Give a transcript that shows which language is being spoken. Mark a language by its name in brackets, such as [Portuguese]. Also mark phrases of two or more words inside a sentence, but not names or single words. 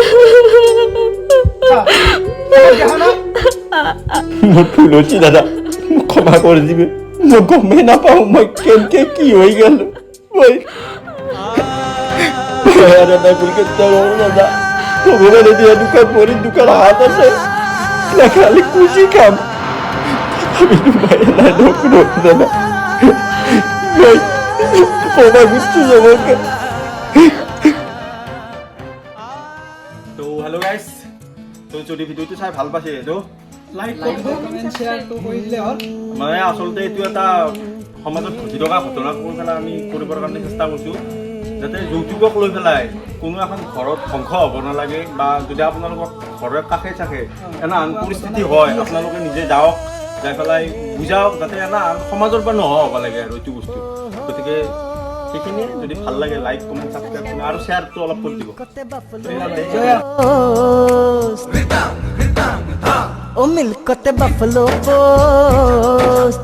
[Assamese] মোৰ ভুল হৈছে দাদা মোক ক্ষমা কৰি দিবি মই গমেই নাপাওঁ মই কেনেকে কি হৈ গ'ল মই দাদা ভুল দাদা ভগৱানে দিয়া দোকান ভৰি দোকান হাত আছে খালি খুচি খাম আমি মায়া নাই নকৰো দাদা মই [Bangla] ক্ষমা করছি আমাকে [Assamese] তো [English] hello guys [Assamese] তো যদি ভিডিঅ'টো চাই ভাল পাইছে তো [English] like comment share [Assamese] কৰি দিলে হ'ল মানে আচলতে এইটো এটা সমাজত ঘটি থকা ঘটনা কৰি পেলাই আমি কৰিবৰ কাৰণে চেষ্টা কৰিছোঁ যাতে যৌতুকক লৈ পেলাই কোনো এখন ঘৰত ধ্বংস হ'ব নালাগে বা যদি আপোনালোকৰ ঘৰৰ কাষে চাষে এনে আন পৰিস্থিতি হয় আপোনালোকে নিজে যাওক যাই পেলাই বুজাওক যাতে এনে সমাজৰ পৰা নোহোৱা হ'ব লাগে আৰু এইটো বস্তু গতিকে সেইখিনিয়ে যদি ভাল লাগে [English] like comment subscribe [Assamese] আৰু শ্বেয়াৰটো অলপ কৰি দিব ओ मिल्क ते बफलो पोस्ट